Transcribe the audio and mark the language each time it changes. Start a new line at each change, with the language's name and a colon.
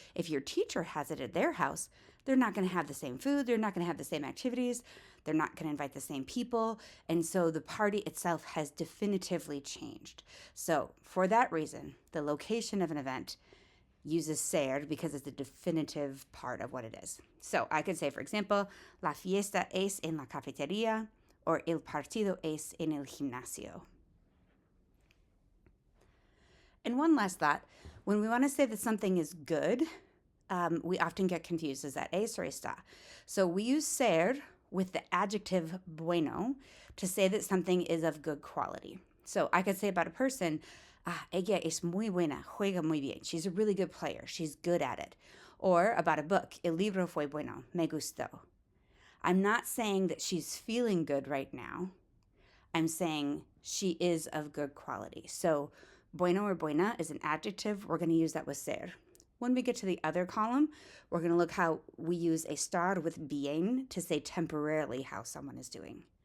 English: If your teacher has it at their house, they're not going to have the same food, they're not going to have the same activities, they're not going to invite the same people, and so the party itself has definitively changed. So for that reason, the location of an event uses ser because it's a definitive part of what it is. So I could say, for example,
Spanish: la fiesta es en la cafetería,
English: or
Spanish: el partido es en el gimnasio.
English: And one last thought, when we want to say that something is good, we often get confused. Is that es or está? So we use ser with the adjective bueno to say that something is of good quality. So I could say about a person,
Spanish: ella es muy buena, juega muy bien.
English: She's a really good player. She's good at it. Or about a book,
Spanish: el libro fue bueno, me gustó.
English: I'm not saying that she's feeling good right now. I'm saying she is of good quality. So bueno or buena is an adjective. We're going to use that with ser. When we get to the other column, we're going to look how we use estar with bien to say temporarily how someone is doing.